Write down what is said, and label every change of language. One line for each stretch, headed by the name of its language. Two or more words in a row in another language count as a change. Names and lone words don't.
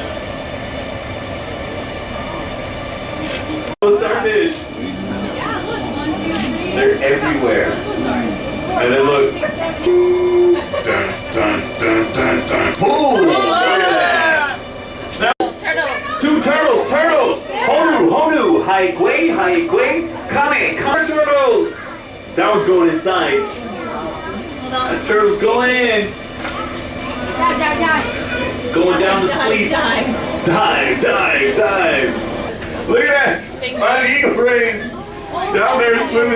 English: Starfish. They're everywhere. And then look. Dun, dun, dun, dun, dun. Boom! Look at that! Sounds. 2 turtles, turtles!
Hawaiian: Honu, honu! Haikwe, haikwe, kame, kame turtles!
English: That one's going inside. That turtle's going in. Dive. Going down to sleep. Dive, dive, dive. Look at that! Spotted eagle brains! Down there swimming.